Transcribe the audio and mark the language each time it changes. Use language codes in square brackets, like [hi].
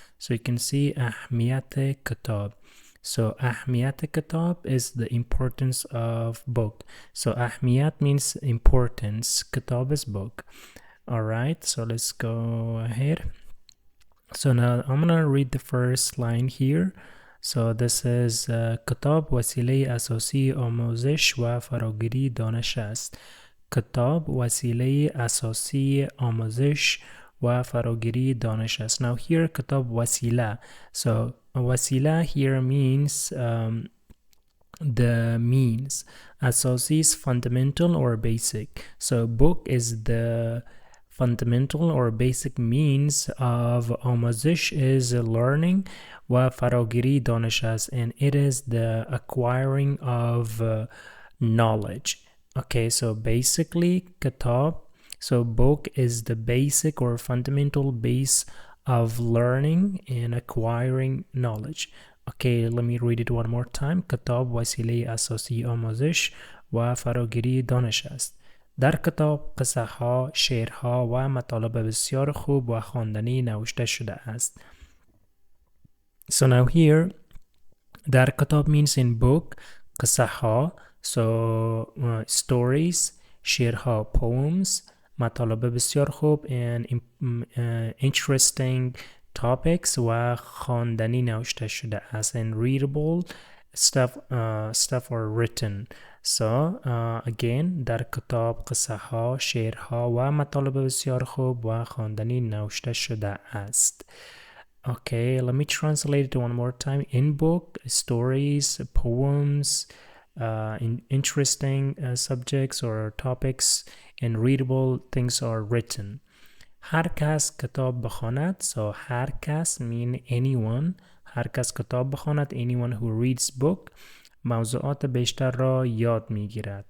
[en] So you can see Ahmiyat Kitab. So Ahmiyat Kitab is the importance of book. So Ahmiyat means importance, Kitab is book. All right, so let's go ahead. So now I'm gonna read the first line here. So this is [fa] کتاب وسیله اساسی آموزش و فراگیری دانش است. کتاب وسیله اساسی آموزش و فراگیری دانش است. [en] Now here [fa] کتاب وسیله. [en] So وسیله here means the means. اساسی is fundamental or basic. So book is the fundamental or basic means of آموزش is learning [fa] و فراگیری دانش است [en] and it is the acquiring of knowledge. Okay, so basically kitab, so book is the basic or fundamental base of learning and acquiring knowledge. Okay, let me read it one more time. [fa] kitab وسیله اساسی آموزش و فراگیری دانش است. در کتاب قصه ها، شعرها و مطالب بسیار خوب و خواندنی نوشته شده است. [en] So now here, [fa] در کتاب [en] means in book, قصه ها, so stories, شعرها, poems, [fa] مطالب بسیار خوب [en] and interesting topics [fa] و خواندنی نوشته شده است [en] and readable stuff are written. So again [fa] در کتاب قصه ها، شعرها و مطالب بسیار خوب و خواندنی نوشته شده است. [en] Okay, let me translate it one more time. In book, stories, poems, interesting subjects or topics and readable things are written. [fa] هر کس کتاب بخواند. [en] So [fa] هر کس [en] mean anyone. [fa] هر کس کتاب بخواند, [en] anyone who reads book. [fa] موضوعات بیشتر را یاد میگیرد.